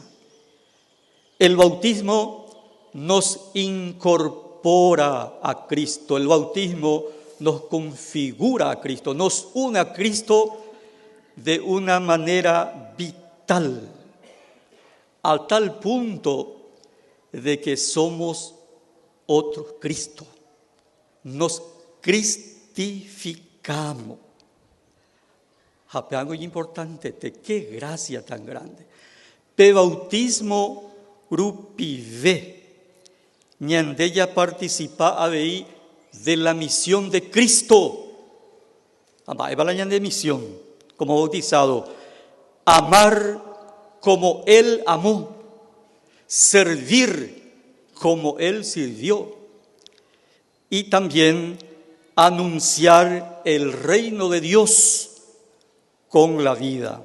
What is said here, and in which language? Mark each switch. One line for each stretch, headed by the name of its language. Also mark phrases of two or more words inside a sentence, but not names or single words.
Spanish: El bautismo nos incorpora a Cristo, el bautismo nos configura a Cristo, nos une a Cristo de una manera vital, a tal punto de que somos otro Cristo, nos cristificamos. Algo importante, qué gracia tan grande.
Guarani: Pe bautismo rupive, ñandella
Spanish: participa ahí de la misión de Cristo. Va la de misión, como bautizado, amar como Él amó, servir como Él sirvió y también anunciar el reino de Dios con la vida.